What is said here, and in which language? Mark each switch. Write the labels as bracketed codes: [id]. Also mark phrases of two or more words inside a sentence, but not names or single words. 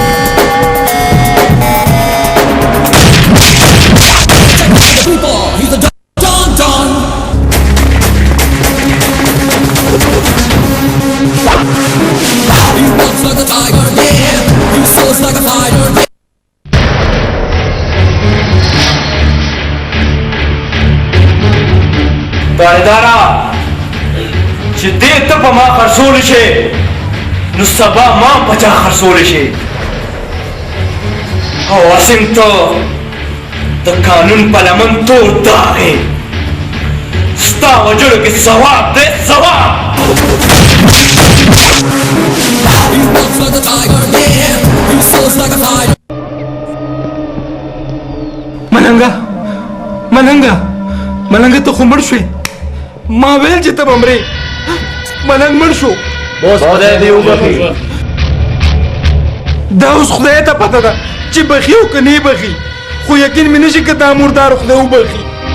[en] Check it out, the people. He's the Don, Don, Don. He walks like a tiger, yeah. He soars like a fighter, yeah. [ps] تاڼېداره چې دې ته په ما خرڅولی شې نو سبا ما په چا خرڅولی شې او عاصم ته د قانون په لمن تور داغ یې ستا وجلو کې ثواب دی ثواب [en] He walks like a tiger, yeah. He soars like a fighter. [ps] ملنګه ته خو مړ شوې ما ویل چې ته به مرې ملنګ مړ شو اوس خدای دې وبخي دا اوس خدای ته پته ده چې بخي او که نه بخي خو یقین مې نشي که دا مردار خدای وبخي